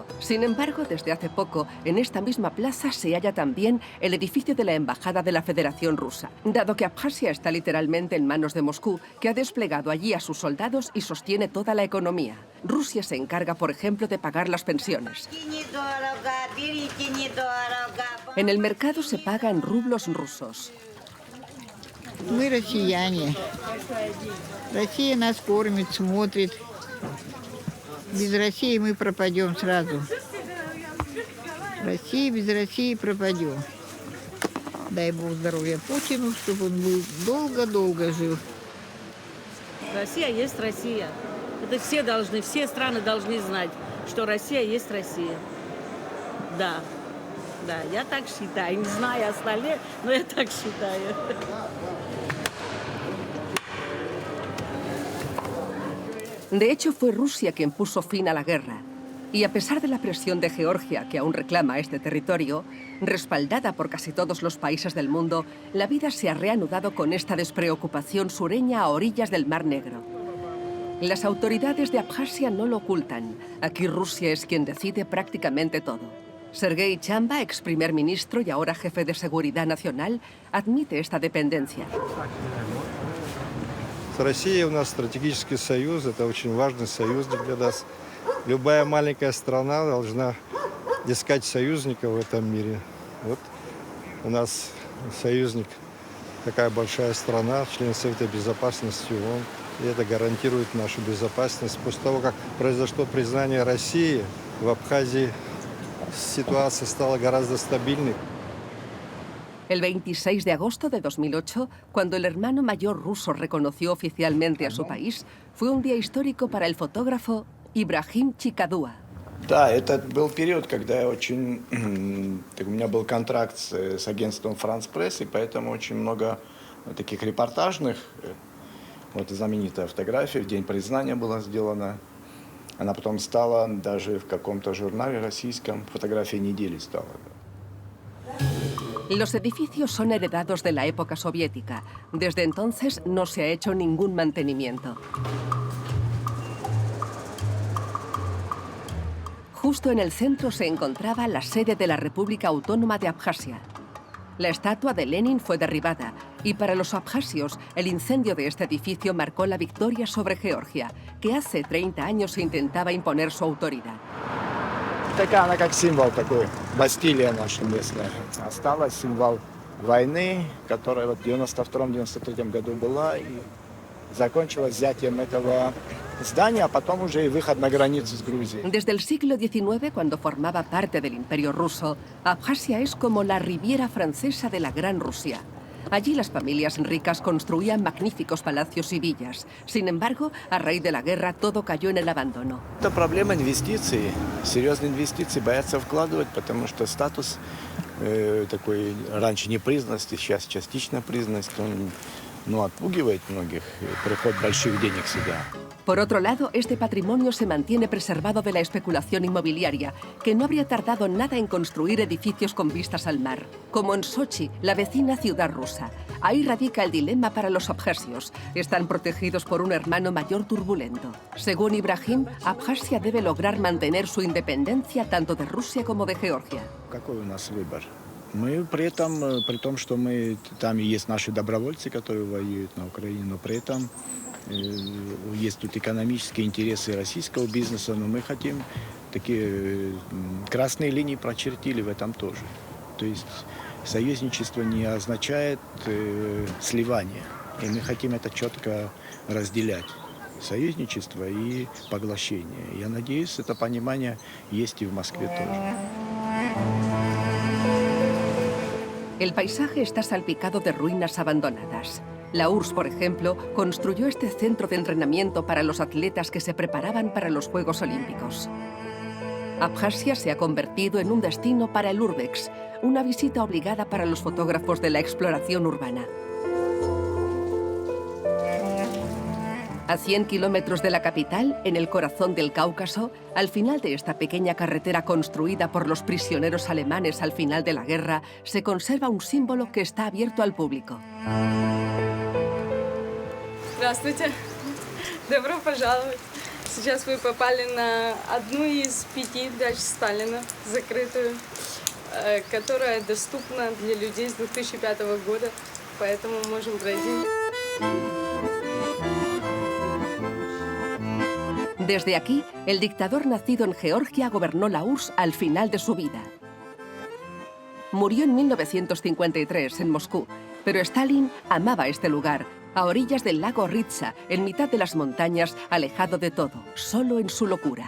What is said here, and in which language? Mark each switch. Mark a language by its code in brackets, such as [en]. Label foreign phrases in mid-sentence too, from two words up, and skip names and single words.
[es] Sin embargo, desde hace poco, en esta misma plaza se halla también el edificio de la Embajada de la Federación Rusa, dado que Abjasia está literalmente en manos de Moscú, que ha desplegado allí a sus soldados y sostiene toda la economía. Rusia se encarga, por ejemplo, de pagar las pensiones. En el mercado se paga en rublos rusos. [ru] Мы россияне. Россия нас кормит, смотрит. Без России мы пропадем сразу. Россия, без России пропадем. Дай Бог здоровья Путину, чтобы он был долго-долго жил. Россия есть Россия. Это все страны должны знать, что Россия есть Россия. Да, я так считаю. Не знаю остальные, но я так считаю. [es] De hecho, fue Rusia quien puso fin a la guerra. Y a pesar de la presión de Georgia, que aún reclama este territorio, respaldada por casi todos los países del mundo, la vida se ha reanudado con esta despreocupación sureña a orillas del Mar Negro. Las autoridades de Abjasia no lo ocultan. Aquí Rusia es quien decide prácticamente todo. Sergei Chamba, ex primer ministro y ahora jefe de seguridad nacional, admite esta dependencia. [ru] С Россией у нас стратегический союз, это очень важный союзник для нас. Любая маленькая страна должна искать союзников в этом мире. Вот у нас союзник, такая большая страна, член Совета Безопасности ООН. И это гарантирует нашу безопасность. После того, как произошло признание России, в Абхазии ситуация стала гораздо стабильной. [es] El 26 de agosto de 2008, cuando el hermano mayor ruso reconoció oficialmente a su país, fue un día histórico para el fotógrafo Ibrahim Chikadua. [ru] Да, это был период, когда у меня был контракт с агентством France Press, и поэтому очень много таких репортажных, вот знаменитая фотография, в день признания была сделана. Она потом стала даже в каком-то журнале российском, фотография недели стала. [es] Los edificios son heredados de la época soviética. Desde entonces no se ha hecho ningún mantenimiento. Justo en el centro se encontraba la sede de la República Autónoma de Abjasia. La estatua de Lenin fue derribada y para los abjasios el incendio de este edificio marcó la victoria sobre Georgia, que hace 30 años se intentaba imponer su autoridad. [ru] Такая она как символ такой, Бастилия наша местная. Осталась символ войны, которая в 92-93 году была и закончилась взятием этого здания, а потом уже и выход на границу с Грузией. [es] Desde el siglo XIX, cuando formaba parte del Imperio ruso, Abjasia es como la Riviera francesa de la Gran Rusia. Allí las familias ricas construían magníficos palacios y villas. Sin embargo, a raíz de la guerra, todo cayó en el abandono. [ru] Это проблема инвестиций. Серьезные инвестиции боятся вкладывать, потому что статус такой раньше непризнанности, сейчас частичная признанность, он отпугивает многих, приход больших денег сюда. [es] Por otro lado, este patrimonio se mantiene preservado de la especulación inmobiliaria, que no habría tardado nada en construir edificios con vistas al mar, como en Sochi, la vecina ciudad rusa. Ahí radica el dilema para los abjasios. Están protegidos por un hermano mayor turbulento. Según Ibrahim, Abjasia debe lograr mantener su independencia tanto de Rusia como de Georgia. [ru] Какой у нас выбор? Мы при этом, при том, что мы там есть наши добровольцы, которые воюют на Украине, но при этом есть тут экономические интересы российского бизнеса, но мы хотим такие красные линии прочертили в этом тоже. То есть союзничество не означает сливание, и мы хотим это четко разделять. Союзничество и поглощение. Я надеюсь, это понимание есть и в Москве тоже. [es] El paisaje está salpicado de ruinas abandonadas. La URSS, por ejemplo, construyó este centro de entrenamiento para los atletas que se preparaban para los Juegos Olímpicos. Abjasia se ha convertido en un destino para el Urbex, una visita obligada para los fotógrafos de la exploración urbana. A 100 kilómetros de la capital, en el corazón del Cáucaso, al final de esta pequeña carretera construida por los prisioneros alemanes al final de la guerra, se conserva un símbolo que está abierto al público. [ru] Здравствуйте. Добро пожаловать. Сейчас вы попали на одну из 5 дач Сталина, закрытую, которая доступна для людей с 2005 года, поэтому можем пройти. [es] Desde aquí, el dictador nacido en Georgia gobernó la URSS al final de su vida. Murió en 1953 en Moscú, pero Stalin amaba este lugar, a orillas del lago Ritsa, en mitad de las montañas, alejado de todo, solo en su locura.